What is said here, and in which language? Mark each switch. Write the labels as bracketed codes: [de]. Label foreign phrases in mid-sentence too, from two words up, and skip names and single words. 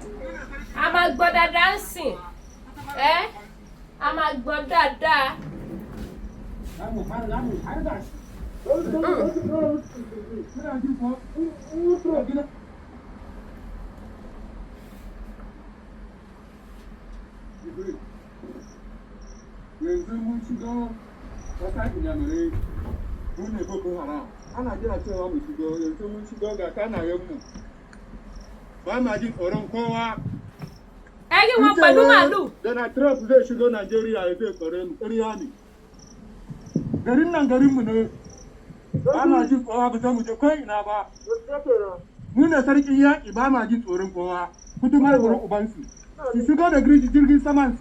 [yo] A máa gbọ́ dáadáa ń sìn. A máa gbọ́ dáadáa. [ha] yanzu mun shigo wata inyamurai mun ne boko haram ana jira cewa mu shigo yanzu mun shigo ga kanayenmu ba ma jin tsoron kowa. [yo] Ẹ rí wọn pẹ̀lú màálù. [ha] Donald Trump zai shigo Najeriya ya zai tsare mu ƙarya ne. Garin nan garinmu ne ba ma jin kowa ba za mu je ko ina ba. Mu ne sarkin yaƙi ba ma jin tsoron kowa kutumar wurin ubansu. Su shigo da jirgin samansu.